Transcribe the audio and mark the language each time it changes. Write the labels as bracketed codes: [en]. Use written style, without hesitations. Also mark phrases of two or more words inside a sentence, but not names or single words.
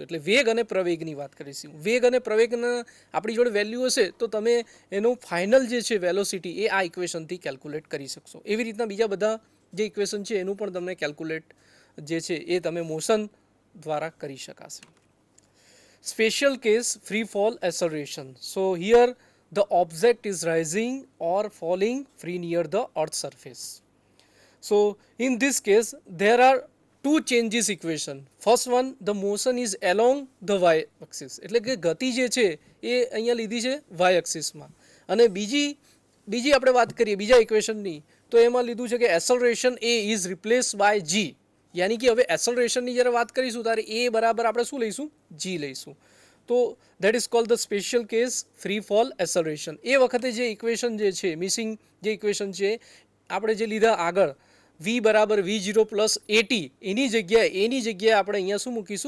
[gu] એટલે વેગ અને પ્રવેગની વાત કરીશું. વેગ અને પ્રવેગના આપણી જોડે વેલ્યુ હશે તો તમે એનું ફાઇનલ જે છે વેલોસિટી એ આ ઇક્વેશનથી કેલ્ક્યુલેટ કરી શકશો. એવી રીતના બીજા બધા જે ઇક્વેશન છે એનું પણ તમને કેલ્ક્યુલેટ જે છે એ તમે મોશન દ્વારા કરી શકાશે. [en] Special case free fall acceleration. So here the object is rising or falling free near the earth's surface. So in this case there are two changes equation. First one, the motion is along the y axis. [gu] એટલે કે ગતિ જે છે એ અહીંયા લીધી છે [en] y axis [gu] માં. અને બીજી આપણે વાત કરીએ બીજા ઇક્વેશનની તો એમાં લીધું છે કે [en] acceleration a is replaced by g. [gu] યાની કે હવે એસલરેશનની જ્યારે વાત કરીશું ત્યારે એ બરાબર આપણે શું લઈશું? જી લઈશું. [en] તો that is called the special case free fall acceleration. [gu] એ વખતે જે ઇક્વેશન જે છે મિસિંગ જે ઇક્વેશન છે આપણે જે લીધા આગળ v બરાબર [en] v0 plus at [gu] એની જગ્યાએ આપણે અહીંયા શું મૂકીશું?